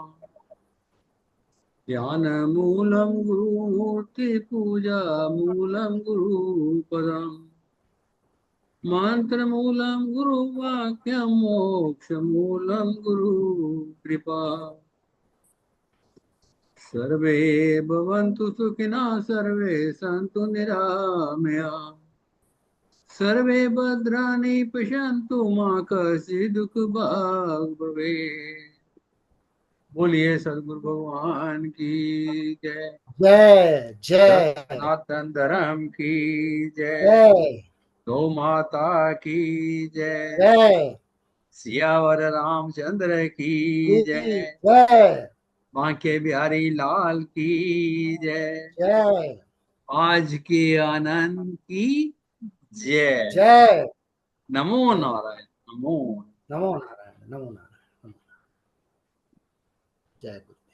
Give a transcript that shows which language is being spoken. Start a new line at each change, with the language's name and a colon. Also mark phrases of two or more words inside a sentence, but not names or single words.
Sanskrit: ज्ञान मूलम गुरुमूर्ति पूजा मूलम गुरुपदम, मंत्र मूलम गुरु वाक्यम मोक्ष मूलम गुरु कृपा। सर्वे भवन्तु सुखिनः सर्वे सन्तु निरामया, सर्वे भद्राणि पश्यन्तु मा कश्चित् दुःखभाग् भवेत्।
Hindi: बोलिए सदगुरु भगवान की जय। जय जय सनातन धर्म की जय। जय गौ माता की जय। जय सियावर रामचंद्र की जय। जय बांके बिहारी लाल की जय। जय आज के आनंद की जय। जय।
Sanskrit: नमो नारायण, नमो नमो नारायण, नमो नारायण, नमो नारायण।
Hindi: जय गुरु।